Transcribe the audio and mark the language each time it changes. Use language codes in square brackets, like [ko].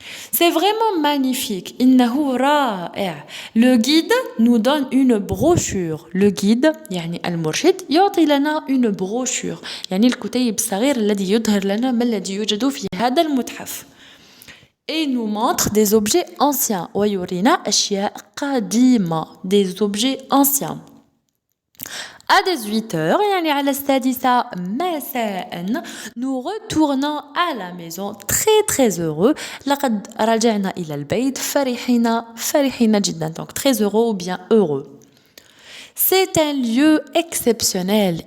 [fr] C'est vraiment magnifique. [ar] إنه رائع. [fr] Le guide nous donne une brochure. Le guide [ar] يعني المرشد يعطي لنا [fr] une brochure [ar] يعني الكتيب الصغير الذي يظهر لنا ما الذي يوجد في هذا المتحف. [fr] Et nous montre des objets anciens. [ar] ويورينا أشياء قديمة. [fr] Des objets anciens. À 18h, [ar] يعني على السادسة مساء, [fr] nous retournons à la maison très heureux. [ar] لقد رجعنا إلى البيت فرحين جدا. [fr] Donc très heureux ou bien heureux. C'est un lieu exceptionnel.